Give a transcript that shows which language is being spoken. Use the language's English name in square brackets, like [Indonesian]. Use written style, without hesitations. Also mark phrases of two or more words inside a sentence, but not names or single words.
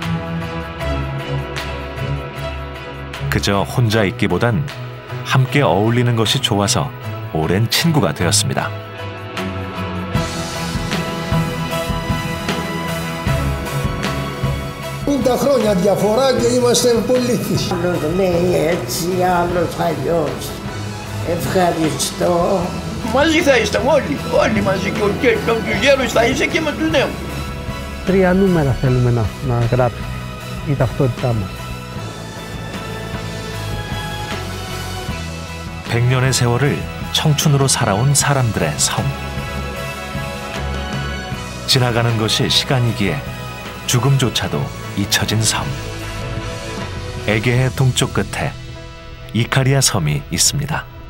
[Korean] 그저 혼자 있기보단 함께 어울리는 것이 좋아서 오랜 친구가 되었습니다. [Greek] Τα χρόνια διαφορά και είμαστε πολύ θυσιοί. Άλλος λέει έτσι, άλλος αλλιώς. Ευχαριστώ. Μαζί θα είστε όλοι μαζί και με τους γέρους θα είσαι και με τους νέους. 3 νούμερα θέλουμε να γράψει η ταυτότητά μας. [Korean] 100년의 세월을 청춘으로 살아온 사람들의 섬. 지나가는 것이 시간이기에 죽음조차도 잊혀진 섬. 에게해 동쪽 끝에 이카리아 섬이 있습니다.